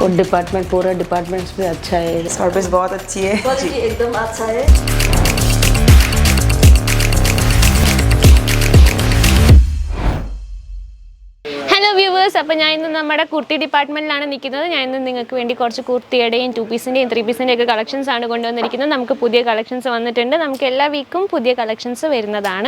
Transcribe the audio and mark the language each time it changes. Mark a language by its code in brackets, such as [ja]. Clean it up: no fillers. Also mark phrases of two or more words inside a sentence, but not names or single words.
[hi] और डिपार्टमेंट पूरा डिपार्टमेंट्स भी अच्छा है. सर्विस बहुत अच्छी है. क्वालिटी एकदम अच्छा है. [en] hello viewers, [ml] അപ്പോൾ ഞാൻ ഇന്ന് നമ്മുടെ കുർത്തി ഡിപ്പാർട്ട്മെൻറ്റിലാണ് നിൽക്കുന്നത്. ഞാൻ ഇന്ന് നിങ്ങൾക്ക് വേണ്ടി കുറച്ച് കുർത്തിയുടെയും 2 പീസിൻ്റെയും 3 പീസിൻ്റെയും ഒക്കെ കളക്ഷൻസ് ആണ് കൊണ്ടുവന്നിരിക്കുന്നത്. നമുക്ക് പുതിയ കളക്ഷൻസ് വന്നിട്ടുണ്ട്. നമുക്ക് എല്ലാ വീക്കും പുതിയ കളക്ഷൻസ് വരുന്നതാണ്.